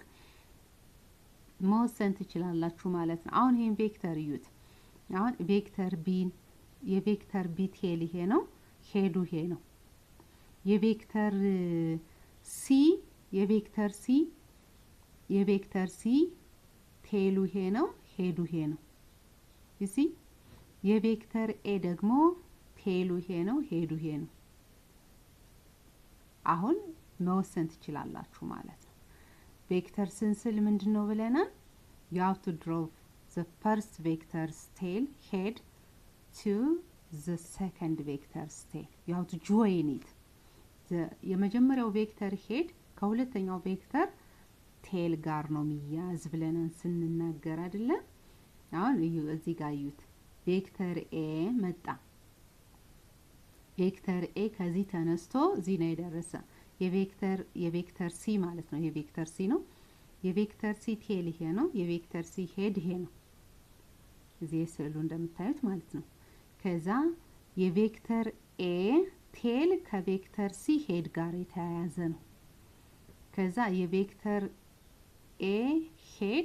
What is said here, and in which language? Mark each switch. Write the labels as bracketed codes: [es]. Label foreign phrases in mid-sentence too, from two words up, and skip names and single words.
[am] መወሰን ትችላላችሁ ማለት ነው አሁን ይሄን ቬክተር እዩት አሁን ቬክተር b የቬክተር b ቴል ይሄ ነው ሄዱ ይሄ ነው የቬክተር c ቴሉ ይሄ ነው ሄዱ ይሄ ነው [en] you see [am] የቬክተር a ደግሞ ቴሉ ይሄ ነው ሄዱ ይሄ ነው አሁን መወሰን ትችላላችሁ ማለት ነው ቬክተር ስንስል ምንድነው ብለናል [en] you have to draw the first vector's tail head to the second vector's tail you have to join it [am] የመጀመሪያው ቬክተር ሄድ ከሁለተኛው ቬክተር ቴል ጋር ነው የሚያዝ ብለናል ስንናገር አይደለ አሁን እዚህ ጋር እዩት ቬክተር a መጣ ቬክተር a ከዚህ ተነስቶ እዚህ ነው የደረሰ የቬክተር c ማለት ነው የቬክተር c ነው የቬክተር c ቴል ይሄ ነው የቬክተር c ሄድ ይሄ ነው እዚህ ስዕሉ እንደምታዩት ማለት ነው ከዛ የቬክተር a ቴል ከቬክተር c ሄድ ጋር የተያያዘ ነው ከዛ የቬክተር a ሄድ